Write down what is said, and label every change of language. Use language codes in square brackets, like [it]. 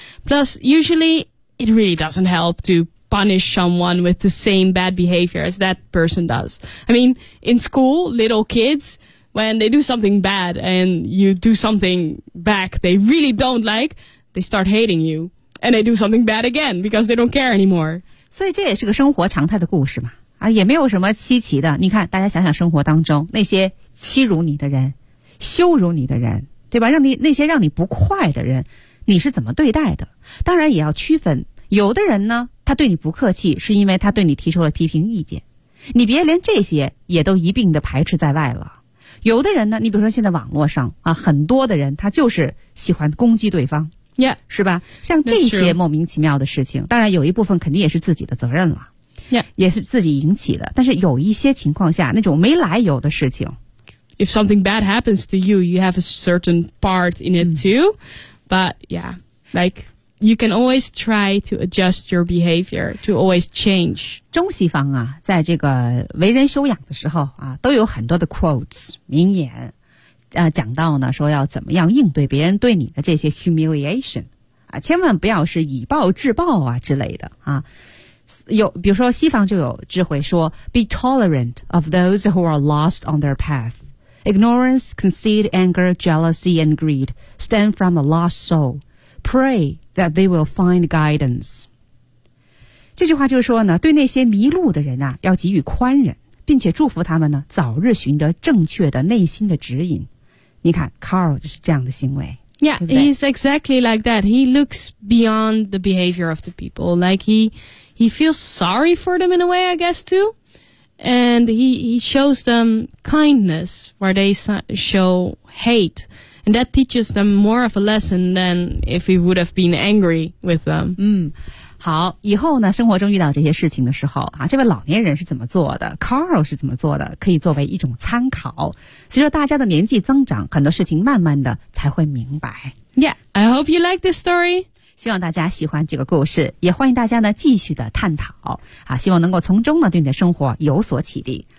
[en] Plus, usually, it really doesn't help to punish someone with the same bad behavior as that person does. I mean, in school, little kids, when they do something bad and you do something back they really don't like, they start hating you. And they do something bad again because they don't care anymore. [zh] 所以这也是个生活常态的故事嘛。啊，也没有什么稀奇的。你看，大家想想生活当中那些欺辱你的人、羞辱你的人，对吧？让你那些让你不快的人，你是怎么对待的？当然也要区分，有的人呢，他对你不客气，是因为他对你提出了批评意见，你别连这些也都一并的排斥在外了。有的人呢，你比如说现在网络上啊，很多的人他就是喜欢攻击对方， [en] yeah, [zh] 是吧？像这些莫名其妙的事情，当然有一部分肯定也是自己的责任了。 [en] Yeah. [zh] 也是自己引起的但是有一些情况下那种没来由的事情 [en] If something bad happens to you you have a certain part in it too but yeah like you can always try to adjust your behavior to always change [zh] 中西方啊在这个为人修养的时候啊都有很多的 quotes 名言啊讲到呢说要怎么样应对别人对你的这些 humiliation 啊千万不要是以暴制暴啊之类的啊有比如说西方就有智慧说 [en] be tolerant of those who are lost on their path Ignorance, conceit, anger, jealousy, and greed stem from a lost soul. Pray that they will find guidance. [zh] 这句话就是说呢，对那些迷路的人啊，要给予宽忍，并且祝福他们呢，早日寻得正确的内心的指引。你看 ，Carl 就是这样的行为。 [en] Yeah, [zh] 对不对？ [en] He's exactly like that. He looks beyond the behavior of the people. Like he feels sorry for them in a way, I guess too. And he shows them kindness where they show hate, and that teaches them more of a lesson than if he would have been angry with them. [zh] 好，以后呢，生活中遇到这些事情的时候啊，这位老年人是怎么做的 ？Carl 是怎么做的？可以作为一种参考。随着大家的年纪增长，很多事情慢慢的才会明白。 [en] Yeah, I hope you like this story. [zh] 希望大家喜欢这个故事，也欢迎大家呢继续的探讨啊，希望能够从中呢对你的生活有所启迪。